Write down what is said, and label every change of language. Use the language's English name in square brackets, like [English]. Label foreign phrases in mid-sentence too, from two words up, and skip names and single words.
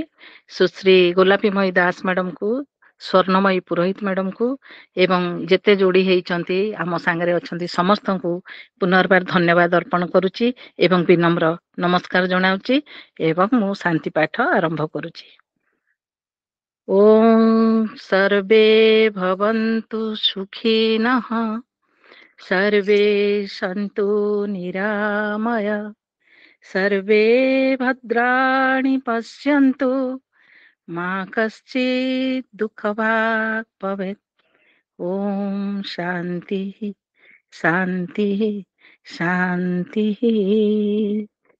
[Odia] ସୁଶ୍ରୀ ଗୋଲାପୀମୟୀ ଦାସ ମ୍ୟାଡମକୁ, ସ୍ୱର୍ଣ୍ଣମୟୀ ପୁରୋହିତ ମ୍ୟାଡମକୁ ଏବଂ ଯେତେ ଯୋଡି ହେଇଛନ୍ତି ଆମ ସାଙ୍ଗରେ ଅଛନ୍ତି ସମସ୍ତଙ୍କୁ ପୁନର୍ବାର ଧନ୍ୟବାଦ ଅର୍ପଣ କରୁଛି ଏବଂ ବିନମ୍ର ନମସ୍କାର ଜଣାଉଛି ଏବଂ ମୁଁ ଶାନ୍ତି ପାଠ ଆରମ୍ଭ କରୁଛି। [Sanskrit] ଓಂ ସର୍ବେ ଭବନ୍ତୁ ସୁଖିନଃ, सर्वे सन्तु निरामय, सर्वे भद्राणि पश्यन्तु, मा कश्चित् दुःखभाग् भवेत्। ॐ शान्तिः शान्तिः शान्तिः।